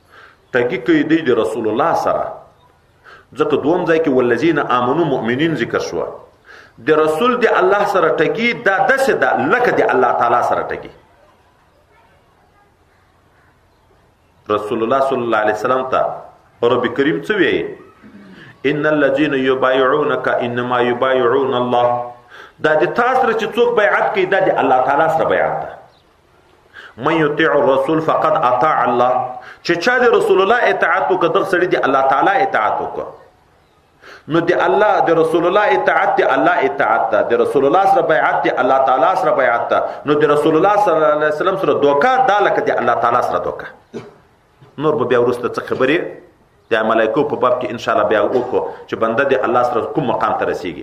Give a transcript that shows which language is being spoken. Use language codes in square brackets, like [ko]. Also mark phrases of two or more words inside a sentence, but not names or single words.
[ps] یا ټګي کوي دی د رسول الله سره. ځکه دوم ځای کې [ar] والذین آمنو مؤمنین [ps] ذکر شو. د رسول د الله سره ټګي دا داسې ده لکه د الله تعالی سره ټګي. رسول الله [ar] صلی الله علیه وسلم [ps] ته رب کریم څه وایي؟ [ar] ان الذين يبايعونك انما يبايعون الله. [ps] دا د تاسو سره چې څوک بیعت کوي دا د الله تعالی سره بیعت ده. [ar] من يطيع الرسول فقد اطاع الله. [ps] چې چا د رسول الله اطاعت وکړ دغه سړي د الله تعالی اطاعت وکړ. نو د الله د رسول الله اطاعت د الله اطاعت ده. د رسول الله سره بیعت د الله تعالی سره بیعت ده. نو د رسول الله [ar] صلی الله علیه وسلم [ps] سره دوکا دا لکه د الله تعالی سره دوکا. نور به بیا وروسته څه خبرې د ملائکو په باب کې [ar] ان شاء الله [ps] بیا وکړو چې بنده د الله سره کوم مقام ته رسیږي.